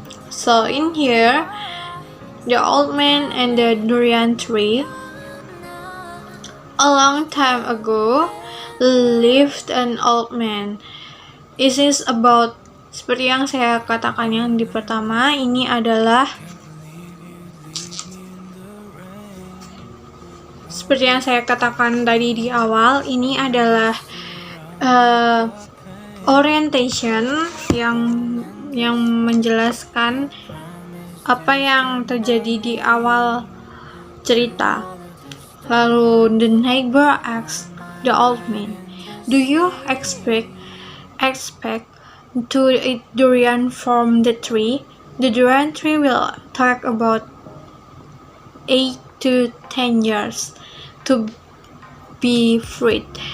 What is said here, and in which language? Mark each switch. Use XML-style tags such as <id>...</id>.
<en>So in here, the old man and the durian tree. A long time ago lived an old man. This is about,</en> <id>seperti yang saya katakan yang di pertama, ini adalah seperti yang saya katakan tadi di awal, ini adalah orientation yang menjelaskan apa yang terjadi di awal cerita. Lalu</id> <en>the neighbor asked the old man, "Do you expect to eat durian from the tree? The durian tree will take about 8 to 10 years to be fruit."</en>